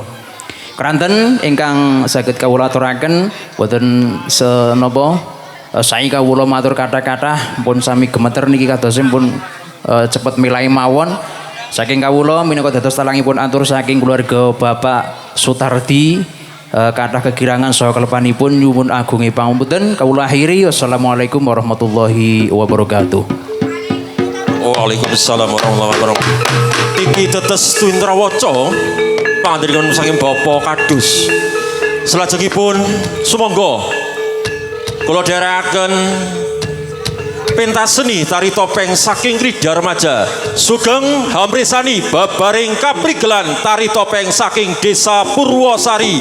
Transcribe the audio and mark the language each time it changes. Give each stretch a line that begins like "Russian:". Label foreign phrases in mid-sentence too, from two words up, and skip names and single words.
Javanese: Keranten ingkang saged kawula aturaken boten senapa sae kawula matur kathah-kathah pun sami gemeter niki kadosipun cepet milai mawon saking kawula minangka dados talangipun atur saking keluarga Bapak Sutardi kathah kegirangan saha kelepanipun nyuwun agunge pangapunten kawula akhiri.
Arabic: والسلام عليكم ورحمة الله وبركاته. وعليكم السلام ورحمة الله وبركاته.
Javanese: Iki tetes Tundrawaca pangandikan saking Bapak Kadus. Salajengipun sumangga kula dherekaken pentas seni tari topeng saking krida remaja sugeng hamresani babaring kaprigelan tari topeng saking Desa Purwosari.